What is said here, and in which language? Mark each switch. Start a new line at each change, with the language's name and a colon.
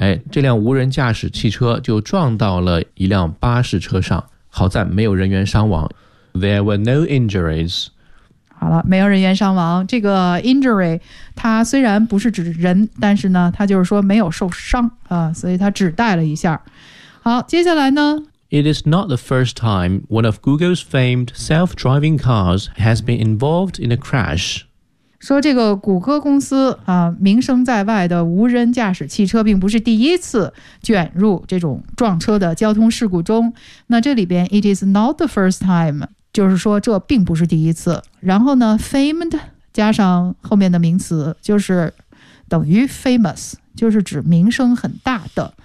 Chinese: 哎、这辆无人驾驶汽车就撞到了一辆巴士车上，好在没有人员伤亡。
English: There were no injuries。
Chinese: 好了，没有人员伤亡。这个 injury 它虽然不是指人，但是呢它就是说没有受伤、啊、所以它指代了一下。好，接下来呢，
English: It is not the first time one of Google's famed self-driving cars has been involved in a crash.
Chinese: 说这个谷歌公司、啊、名声在外的无人驾驶汽车并不是第一次卷入这种撞车的交通事故中。那这里边
English: it is not the first time
Chinese: 就是说这并不是第一次，然后呢 famed 加上后面的名词就是等于 famous， 就是指名声很大的。